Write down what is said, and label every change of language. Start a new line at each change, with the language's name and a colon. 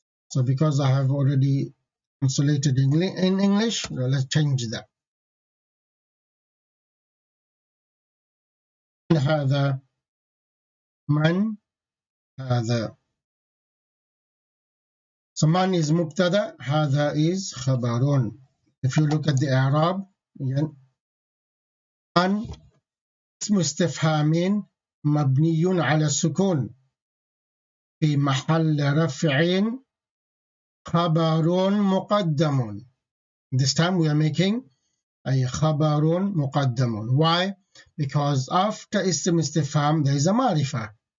English: So because I have already translated in English, let's change that.
Arabic: هذا من هذا.
English: So man is mubtada, هذا is khabarun. If you look at the اعراب again,
Arabic: من اسم استفهام مبني على السكون في محل رفع خبر مقدم.
English: This time we are making a خبر مقدم. Why? Because after اسم استفهام there is a معرفة.